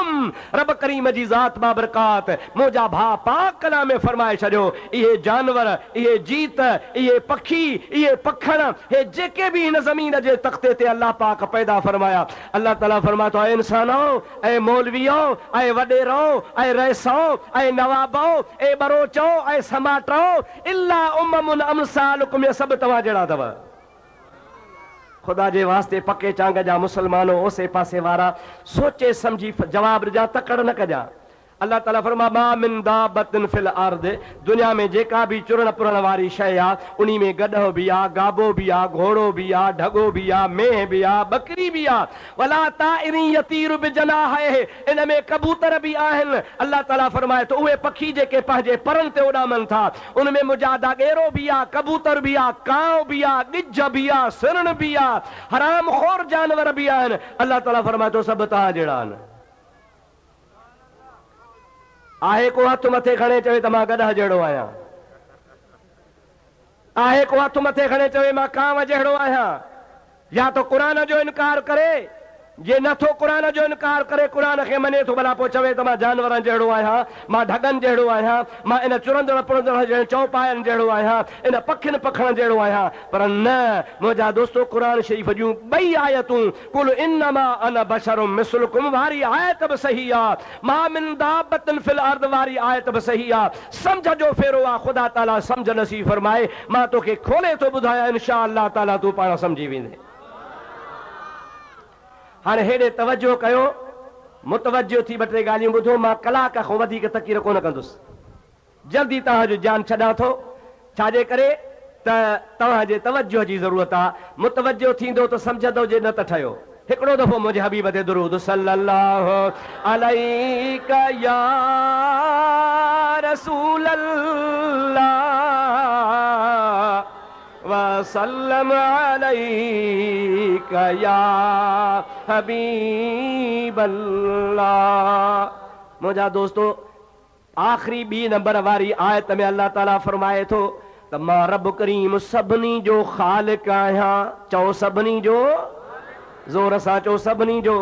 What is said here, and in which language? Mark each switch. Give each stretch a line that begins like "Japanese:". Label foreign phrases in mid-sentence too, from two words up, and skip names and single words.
Sindhi: रब करीम जी ज़ात बाबरकात मुंहिंजा भाउ पाक कलाम में फरमाए छॾियो इहे जानवर, इहे जीत, इहे पखी, इहे पखण, हे जेके भी हिन ज़मीन जे तख़्ते ते अल्लाह पाक पैदा फरमाया, अल्लाह ताला फरमाए थो ऐं इंसानो, ऐं मौलवियो, ऐं वॾेरो, ऐं रईसो, ऐं नवाबो, ऐं बरोचो, ऐं समाटो,
Arabic: إلا أمم أمثالكم,
Sindhi: ये सभु तव्हां जहिड़ा अथव। खुदा जे वास्ते पके चांग जा मुसलमानो ओसे पासे वारा सोचे समझी जवाब ॾिजा, तकड़ न कजा। अल्लाह ताला फरमा
Arabic: ما من دابة في الأرض,
Sindhi: दुनिया में जेका भी चुरण पुरण वारी शय आ उन्ही में गधो भी आ, गाबो भी आ, घोड़ो भी आ, ढगो भी आ, मेह भी आ, बकरी भी आ।
Arabic: ولا طائر يطير بجناحيه,
Sindhi: इन में कबूतर भी आहिनि। अल्लाह ताला फरमाए तो उहे पखी जेके पंहिंजे परनि ते उॾामनि था उनमें मुंहिंजा दागेरो भी आ, कबूतर भी आ, कांव भी आ, ॻिज भी आ, सिरण भी आ, हराम खोर जानवर भी आहिनि। अल्लाह ताला फरमाए तो सभु तव्हां जहिड़ा आहिनि। आहे को हथ मथे खणे चवे त मां गधा जहिड़ो आहियां, आहे को हथ मथे खणे चवे मां कांव जहिड़ो आहियां, या तो क़ुरान जो इनकार करे, जे नथो क़ुरान जो इनकार करे क़ुरान खे मने थो भला पोइ चवे त मां जानवरनि जहिड़ो आहियां, मां ढगनि जहिड़ो आहियां, मां इन चुरंदड़ पुरंदड़ जहिड़े चौपायनि जहिड़ो आहियां, इन पखियुनि पखण जहिड़ो आहियां। पर न मुंहिंजा दोस्तो, क़ुरान शरीफ़ जूं ॿई आयतूं
Arabic: قل إنما أنا بشر مثلكم
Sindhi: वारी आयत बि सही आहे,
Arabic: ما من دابة في الأرض
Sindhi: वारी आयत बि सही आहे। सम्झ जो फेरो आहे, ख़ुदा ताला सम्झ नसीब फरमाए। मां तोखे खोले थो ॿुधायां,
Arabic: إن شاء الله تعالى
Sindhi: तूं पाण सम्झी वेंदे। हाणे हेॾे तवजो कयो, मुतवजो थी ॿ टे ॻाल्हियूं ॿुधो। मां कलाक खां वधीक तकीर कोन कंदुसि, जल्दी तव्हांजो जान छॾां थो। छाजे करे त तव्हांजे तवजो जी ज़रूरत आहे। मुतवजो थींदो त सम्झंदो, जे न त ठहियो। हिकिड़ो दफ़ो मुंहिंजे हबीब ते दुरूद
Arabic: صلى الله عليك يا رسول الله وسلم عليك يا حبيب الله.
Sindhi: मुंहिंजा दोस्तो, आख़िरी 2 नंबर वारी आयत में अल्लाह ताला फरमाए थो त मां रब करीम सभिनी जो ख़ालिक आहियां। चओ सभिनी जो, ज़ोर सां चओ सभिनी जो।